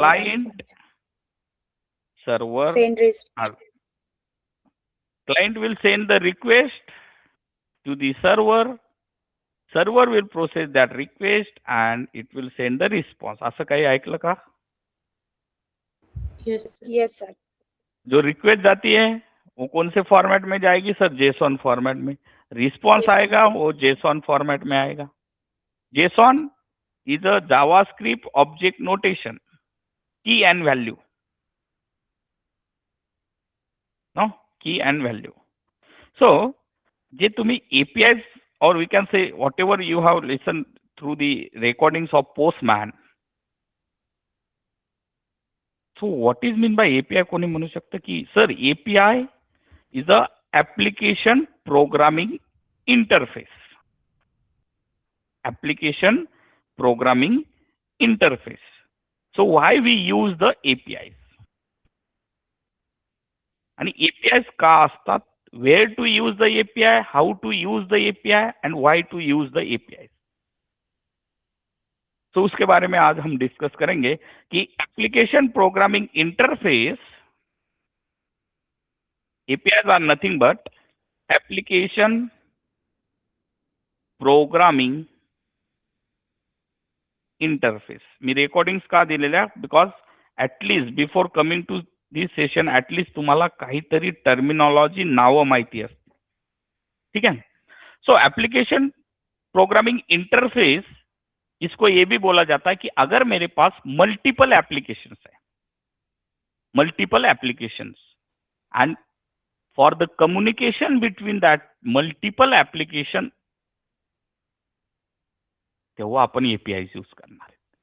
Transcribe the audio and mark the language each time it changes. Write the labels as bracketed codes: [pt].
[en] Client server Send are- client will send the request to the server, server will process that request and it will send the response. [mr] असं काही ऐकलं का? [en] Yes. Yes, sir. [hi] जो request जाती है वो कौन से फॉर्मेट में जाएगी सर? जेसॉन फॉर्मेट में. रिस्पॉन्स आएगा वो जेसॉन फॉर्मेट में आएगा. [en] JSON is a JavaScript object notation, key and value, no, key and value. So [mr] जे तुम्ही [en] APIs or we can say whatever you have listened through the recordings of Postman. So what is mean by API? [mr] कोणी म्हणू शकतं की sir [en] API is a application programming interface. Application programming interface. So why we use the APIs? [mr] आणि APIs का असतात? [en] Where to use the API, how to use the API and why to use the APIs. [hi] तो उसके बारे में आज हम discuss करेंगे कि application programming interface, [en] APIs are nothing but application programming interface. [mr] मी recordings का दिलेल्या [en] because at least before coming to this session at least [mr] तुम्हाला काहीतरी टर्मिनॉलॉजी नावं माहिती असते. [hi] ठीक है. सो एप्लीकेशन प्रोग्रामिंग इंटरफेस, इसको ये भी बोला जाता है कि अगर मेरे पास मल्टीपल एप्लीकेशंस है, multiple applications, [en] and for the communication between that multiple application [mr] तेव्हा आपण एपीआई यूज करणार है.